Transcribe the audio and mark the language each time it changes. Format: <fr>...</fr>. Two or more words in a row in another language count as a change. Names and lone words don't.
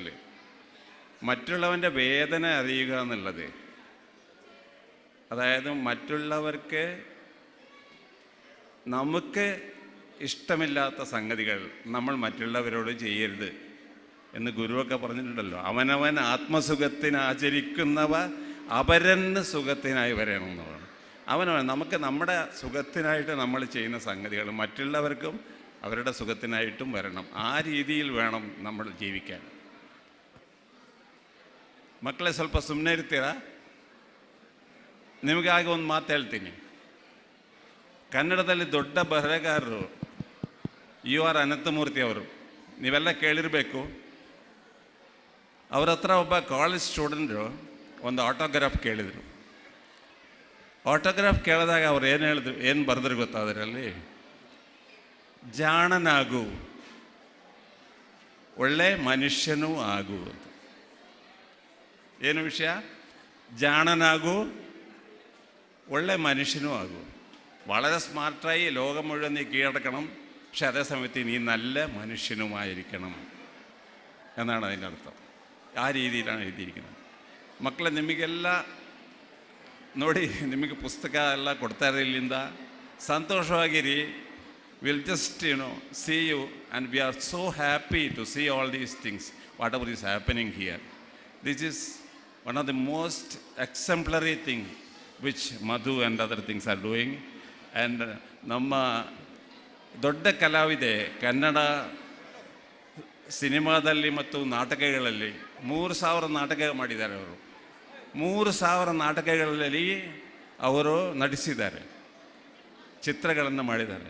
<ml>മറ്റുള്ളവൻ്റെ വേദന അറിയുക എന്നുള്ളത്, അതായത് മറ്റുള്ളവർക്ക് നമുക്ക് ഇഷ്ടമില്ലാത്ത സംഗതികൾ നമ്മൾ മറ്റുള്ളവരോട് ചെയ്യരുത് എന്ന് ഗുരുവൊക്കെ പറഞ്ഞിട്ടുണ്ടല്ലോ. അവനവൻ ആത്മസുഖത്തിന് ആചരിക്കുന്നവ അപരന് സുഖത്തിനായി വരണം എന്നാണ്. അവനവൻ നമുക്ക് നമ്മുടെ സുഖത്തിനായിട്ട് നമ്മൾ ചെയ്യുന്ന സംഗതികൾ മറ്റുള്ളവർക്കും അവരുടെ സുഖത്തിനായിട്ടും വരണം. ആ രീതിയിൽ വേണം നമ്മൾ ജീവിക്കാൻ.</ml> <kn>ಮಕ್ಕಳೇ ಸ್ವಲ್ಪ ಸುಮ್ಮನೆ ಇರ್ತೀರಾ? ನಿಮಗಾಗಿ ಒಂದು ಮಾತು ಹೇಳ್ತೀನಿ. ಕನ್ನಡದಲ್ಲಿ ದೊಡ್ಡ ಬರಹಗಾರರು ಯು ಆರ್ ಅನಂತಮೂರ್ತಿ ಅವರು, ನೀವೆಲ್ಲ ಕೇಳಿರಬೇಕು. ಅವ್ರ ಹತ್ರ ಒಬ್ಬ</kn> <en>college students</en> <kn>ಒಂದು ಆಟೋಗ್ರಾಫ್ ಕೇಳಿದರು. ಆಟೋಗ್ರಾಫ್ ಕೇಳಿದಾಗ ಅವ್ರು ಏನು ಬರೆದ್ರು ಗೊತ್ತಾ ಅದರಲ್ಲಿ? ಜಾಣನಾಗು, ಒಳ್ಳೆ ಮನುಷ್ಯನೂ ಆಗು ಅಂತ. ಏನು ವಿಷಯ?</kn> <ml>ജാണനാകൂ, ഒള്ള മനുഷ്യനും ആകൂ. വളരെ സ്മാർട്ടായി ലോകം മുഴുവൻ നീ കീഴടക്കണം, പക്ഷെ അതേസമയത്ത് നീ നല്ല മനുഷ്യനുമായിരിക്കണം എന്നാണ് അതിൻ്റെ അർത്ഥം. ആ രീതിയിലാണ് എഴുതിയിരിക്കുന്നത്.</ml> <kn>ಮಕ್ಕಳೇ, ನಿಮಗೆಲ್ಲ ನೋಡಿ, ನಿಮಗೆ ಪುಸ್ತಕ ಎಲ್ಲ ಕೊಡ್ತಾರೆ ಇಲ್ಲಿಂದ. ಸಂತೋಷವಾಗಿರಿ.</kn> <en>will just see you and we are so happy to see all these things, whatever is happening here. This is one of the most exemplary thing which Madhu and other things are doing.</en> <kn>And ನಮ್ಮ ದೊಡ್ಡ ಕಲಾವಿದೆ ಕನ್ನಡ ಸಿನಿಮಾದಲ್ಲಿ ಮತ್ತು ನಾಟಕಗಳಲ್ಲಿ 3000 ನಾಟಕ ಮಾಡಿದ್ದಾರೆ ಅವರು. 3000 ನಾಟಕಗಳಲ್ಲಿ ಅವರು ನಟಿಸಿದ್ದಾರೆ, ಚಿತ್ರಗಳನ್ನು ಮಾಡಿದ್ದಾರೆ.</kn>